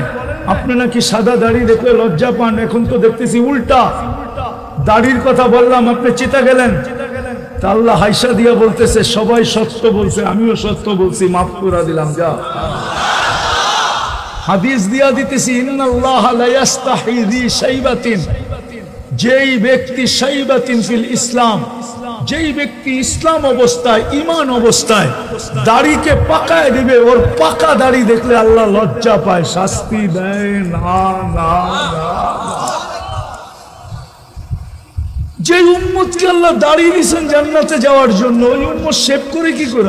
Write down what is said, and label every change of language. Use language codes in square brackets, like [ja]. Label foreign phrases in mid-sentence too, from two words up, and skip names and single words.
[bn] আপনি নাকি সাদা দাড়ি দেখলে লজ্জা পান, এখন তো দেখতেছি উল্টা। দাড়ির কথা বললাম, আপনি চিতা গেলেন। তা আল্লাহ হাইসা দিয়া বলতেছে সবাই সত্য বলছে, আমিও সত্য বলছি, মাফ করে দিলাম। যা হাদিস দিয়া দিতেছি, [ar] إنّ الله لا يستحيي ذي شيبة, [bn] যেই ব্যক্তি [ar] شيبةً في الإسلام, [bn] যেই ব্যক্তি ইসলাম অবস্থায় ঈমান অবস্থায় দাড়িকে পাকায় দিবে, ওর পাকা দাড়ি দেখলে আল্লাহ লজ্জা পায়, শাস্তি দেয় না। না যে উম্মতকে আল্লাহ দাড়ি দিয়েছেন জান্নাতে যাওয়ার জন্য, ওই উম্মত শেভ করে কি করা?